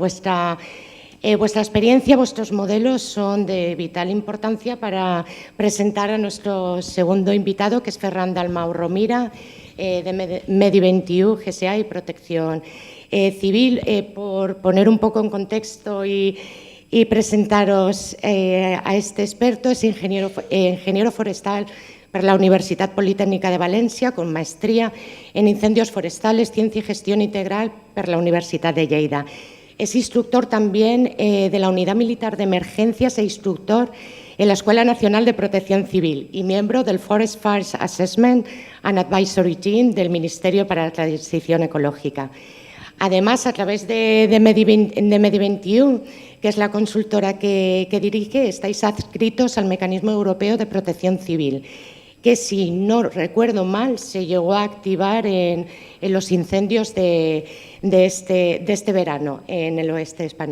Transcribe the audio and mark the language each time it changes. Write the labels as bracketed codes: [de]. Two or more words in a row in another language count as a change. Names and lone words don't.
[es] Y bueno, vuestra Vuestra experiencia, vuestros modelos son de vital importancia para presentar a nuestro segundo invitado, que es Ferran Dalmau Romira, de Medi21, GSA y Protección Civil. Por poner un poco en contexto y presentaros a este experto, es ingeniero forestal per la Universitat Politécnica de València, con maestría en incendios forestales, ciencia y gestión integral per la Universitat de Lleida. Es instructor también de la Unidad Militar de Emergencias e instructor en la Escuela Nacional de Protección Civil y miembro del Forest Fires Assessment and Advisory Team del Ministerio para la Transición Ecológica. Además, a través de Medi21, que es la consultora que dirige, estáis adscritos al Mecanismo Europeo de Protección Civil, que, si no recuerdo mal, se llegó a activar en los incendios de este verano en el oeste español.